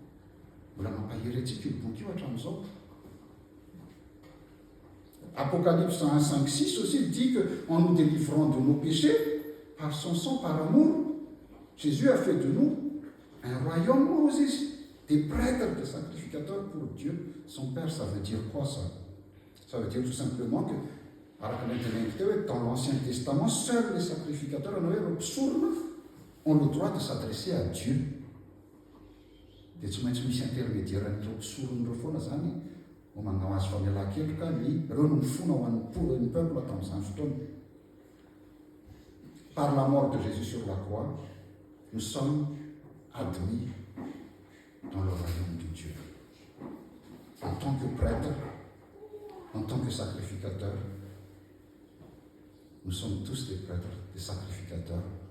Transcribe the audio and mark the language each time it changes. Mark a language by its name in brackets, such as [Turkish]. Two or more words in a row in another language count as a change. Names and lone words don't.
[French] Apocalypse 1, 5, 6 aussi dit qu'en nous délivrant de nos péchés, par son sang, par amour, Jésus a fait de nous un royaume Moses, des prêtres, des sacrificateurs pour Dieu, son Père. Ça veut dire quoi ça? Ça veut dire tout simplement que dans l'Ancien Testament, seuls les sacrificateurs ont le droit de s'adresser à Dieu. [Malagasy] Dia tsy maintsy misy intermédiaire an'ireo mpisorony ireo foana zany ho manao azy famelan-keloka ireo no mifona ho an'ny peuple tamin'izany fotoana. [French] Par la mort de Jésus sur la croix, nous sommes admis dans le royaume de Dieu. En tant que prêtre, en tant que sacrificateur, nous sommes tous des prêtres, des sacrificateurs.